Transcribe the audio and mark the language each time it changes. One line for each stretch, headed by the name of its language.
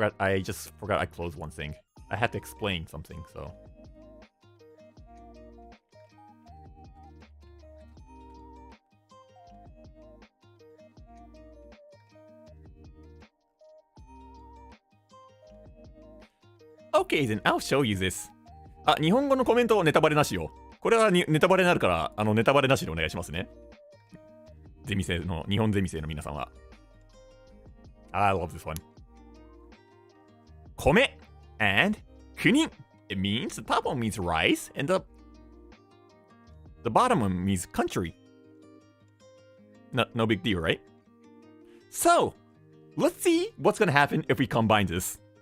English: I just forgot I closed one thing. I had to explain something, so. Okay, then I'll show you this.
Japanese: あ、日本語のコメントネタバレなしよ。これはネタバレになるから、ネタバレなしでお願いしますね。ゼミ生の、日本ゼミ生の皆さんは。
English: I love this one. 米 and 国 It means the top one means rice and the bottom one means country. No big deal, right? So, let's see what's gonna happen if we combine this.